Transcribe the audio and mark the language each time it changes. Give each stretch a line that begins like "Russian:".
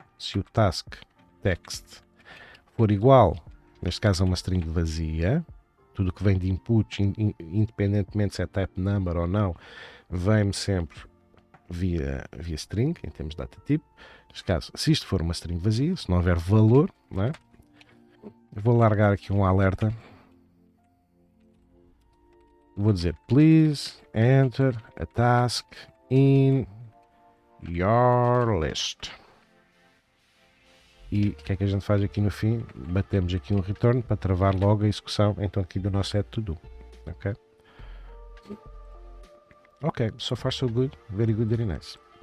Portuguese: Se o task text for igual, neste caso a uma string vazia, tudo que vem de input, independentemente se é type number ou não, vem-me sempre via string, em termos de data type. Neste caso, se isto for uma string vazia, se não houver valor, não é? Eu vou largar aqui um alerta. Vou dizer,
English: please enter a task in your list.
Portuguese: E o que é que a gente faz aqui no fim? Batemos aqui um return para travar logo a execução então aqui do nosso add to do. Ok?
English: Ok, so far so good, very good, very nice.